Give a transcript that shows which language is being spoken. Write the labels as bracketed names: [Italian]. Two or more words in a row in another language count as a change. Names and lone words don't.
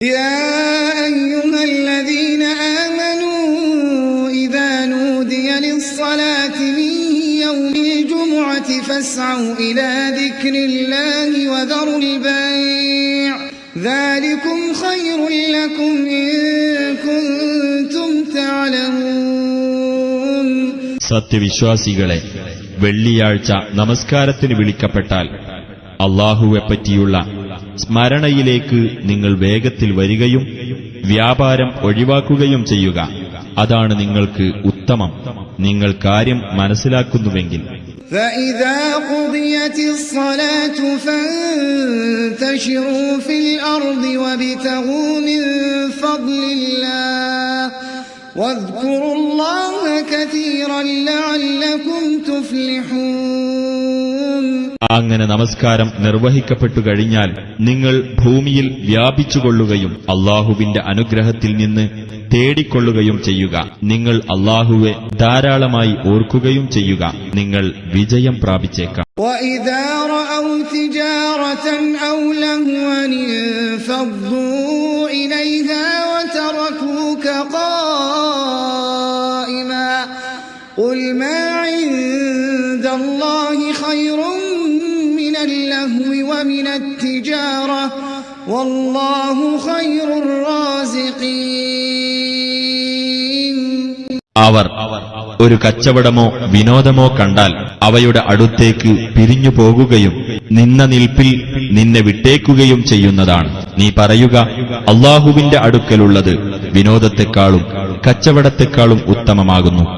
[Arabic] يا أيها الذين آمنوا إذا نودي للصلاة من يوم الجمعة فاسعوا إلى ذكر الله وذروا البيع ذلكم خير لكم إن كنتم تعلمون. [Malayalam] സത്യവിശ്വാസികളെ, വെള്ളിയാഴ്ച നമസ്കാരത്തിന് വിളിക്കപ്പെട്ടാൽ അല്ലാഹുവെപ്പറ്റിയുള്ള സ്മരണയിലേക്ക് നിങ്ങൾ വേഗത്തിൽ വരികയും വ്യാപാരം ഒഴിവാക്കുകയും ചെയ്യുക. അതാണ് നിങ്ങൾക്ക് ഉത്തമം, നിങ്ങൾ കാര്യം മനസ്സിലാക്കുന്നുവെങ്കിൽ. [Arabic] فإذا قضيت الصلاة فانتشروا في الأرض وابتغوا من فضل الله واذكروا الله كثيرا لعلكم تفلحون. [Malayalam] അങ്ങനെ നമസ്കാരം നിർവഹിക്കപ്പെട്ടു കഴിഞ്ഞാൽ നിങ്ങൾ ഭൂമിയിൽ വ്യാപിച്ചുകൊള്ളുകയും അല്ലാഹുവിന്റെ അനുഗ്രഹത്തിൽ നിന്ന് തേടിക്കൊള്ളുകയും ചെയ്യുക. നിങ്ങൾ അല്ലാഹുവെ ധാരാളമായി ഓർക്കുകയും ചെയ്യുക. നിങ്ങൾ വിജയം പ്രാപിച്ചേക്കാം. [Arabic] وَإِذَا رَأَوْا تِجَارَةً أَوْ لَهْوًا انفَضُّوا إِلَيْهَا وَتَرَكُوكَ قَائِمًا قُلْ مَا عِندَ اللَّهِ خَيْرٌ مِنَ اللَّهْوِ وَمِنَ التِّجَارَةِ وَاللَّهُ خَيْرُ الرَّازِقِينَ. [Malayalam] അവർ ഒരു കച്ചവടമോ വിനോദമോ കണ്ടാൽ അവയുടെ അടുത്തേക്ക് പിരിഞ്ഞു പോകുകയും നിന്ന നിൽപ്പിൽ നിന്നെ വിട്ടേക്കുകയും ചെയ്യുന്നതാണ്. നീ പറയുക, അല്ലാഹുവിന്റെ അടുക്കലുള്ളത് വിനോദത്തെക്കാളും കച്ചവടത്തെക്കാളും ഉത്തമമാകുന്നു.